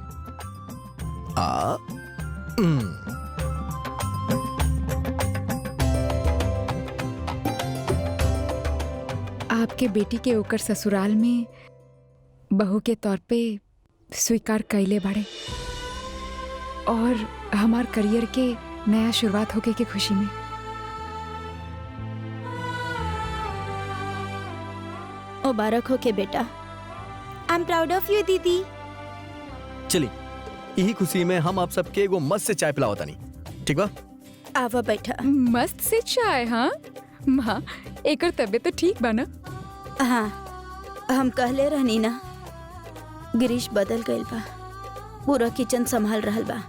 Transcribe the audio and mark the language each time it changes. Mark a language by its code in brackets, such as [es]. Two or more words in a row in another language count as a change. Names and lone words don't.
[bho] आपके बेटी के ओकर ससुराल में बहू के तौर पे स्वीकार कैले बाड़े, और हमार करियर के नया शुरुआत होके के खुशी में। मुबारक हो के बेटा। [en] I am proud of you दीदी। [bho] चलिए, यही खुशी में हम आप सबके एगो मस्त से चाय पिलाओ तानी, ठीक बा? आवा बैठा। मस्त से चाय? हाँ माँ, एकर तबीयत तो ठीक बा ना? हाँ, हम कहले रहनी ना, गिरीश बदल गइल बा, पूरा किचन संभाल रहल बा।